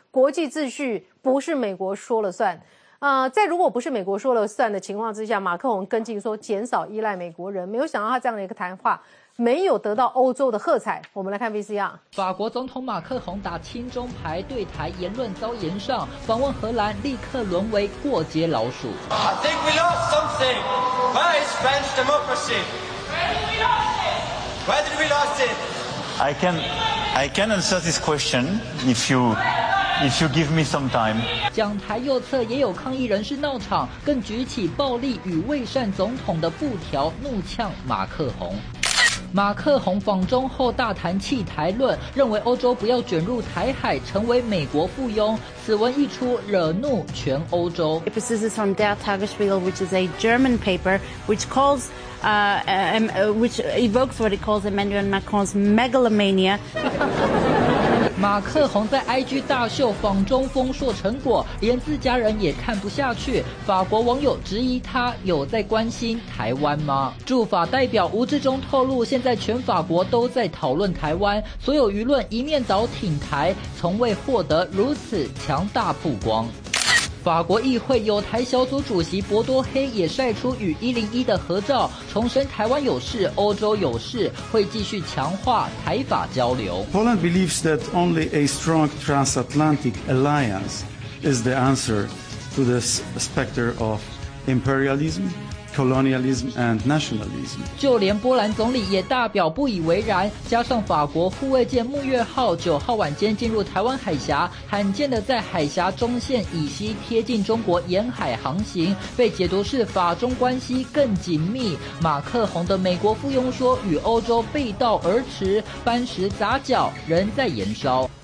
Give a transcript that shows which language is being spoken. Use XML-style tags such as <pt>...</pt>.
<zh>国际秩序不是美国说了算，在如果不是美国说了算的情况之下，马克宏跟进说减少依赖美国人，没有想到他这样的一个谈话没有得到欧洲的喝彩。我们来看 VCR。法国总统马克宏打亲中牌，对台言论遭严上，访问荷兰立刻沦为过街老鼠。</zh> <en>I think we lost something. Where is French democracy? Where did we lost it? I can answer this question if you give me some time.</en> <zh>讲台右侧也有抗议人士闹场，更举起暴力与未善总统的布条，怒呛马克宏。马克宏访中后大谈弃台论，认为欧洲不要卷入台海，成为美国附庸。此文一出，惹怒全欧洲。</zh> <en>It persists on Der Tagesspiegel, which is a German paper, which calls, which evokes what it calls Emmanuel Macron's megalomania.</en> <zh>马克宏在 IG 大秀访中丰硕成果，连自家人也看不下去。法国网友质疑他有在关心台湾吗？驻法代表吴志忠透露，现在全法国都在讨论台湾，所有舆论一面倒挺台，从未获得如此强大曝光。法国议会有台小组主席博多黑也晒出与101的合照，重申台湾有事，欧洲有事，会继续强化台法交流。</zh> <en>Poland believes that only a strong transatlantic alliance is the answer to the specter of imperialism. Colonialism and nationalism.</en> <zh>就连波兰总理也大表不以为然，加上法国护卫舰木月号九号晚间进入台湾海峡，罕见的在海峡中线以西贴近中国沿海航行，被解读是法中关系更紧密。马克宏的美国附庸说与欧洲背道而驰，搬石砸脚，仍在燃烧。</zh>